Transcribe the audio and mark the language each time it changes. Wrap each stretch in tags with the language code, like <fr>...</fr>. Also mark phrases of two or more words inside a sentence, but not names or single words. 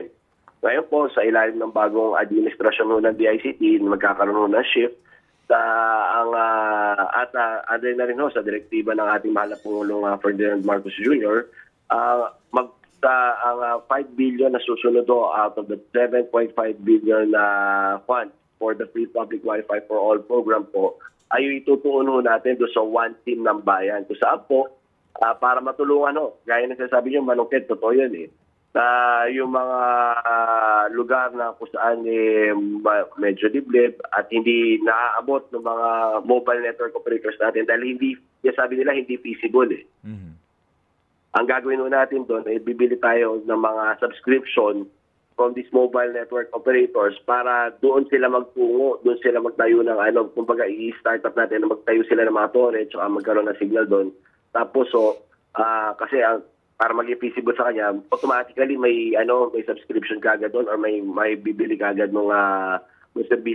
<tl>Ngayon po, sa ilalim ng bagong administrasyon ho ng DICT, magkakaroon ho ng shift at ano na rin ho sa direktiba ng ating mahal na Pangulong Ferdinand Marcos Jr., ang 5 billion na susunod ho</tl> <en>out of the 7.5 billion</en> <tl>na</tl> <en>fund for the free public Wi-Fi for all program</en> <tl>po ay itutuon ho natin doon sa</tl> <en>one team</en> <tl>ng bayan. Kung saan po, para matulungan ho, gaya na sinasabi nyo, Manungkit, totoo yan na yung mga lugar na kung saan medyo liblib at hindi naaabot ng mga</tl> <en>mobile network operators</en> <tl>natin dahil hindi, sabi nila, hindi feasible Mm-hmm. Ang gagawin natin doon ay bibili tayo ng mga</tl> <en>subscription from these mobile network operators</en> <tl>para doon sila magtungo, doon sila magtayo ng kumbaga i-start up natin na magtayo sila ng mga torrent at magkaroon ng signal doon. Tapos kasi para maging feasible sa kanya, automatically may subscription kagad doon or may bibili kagad ng serbisyo nila doon.</tl>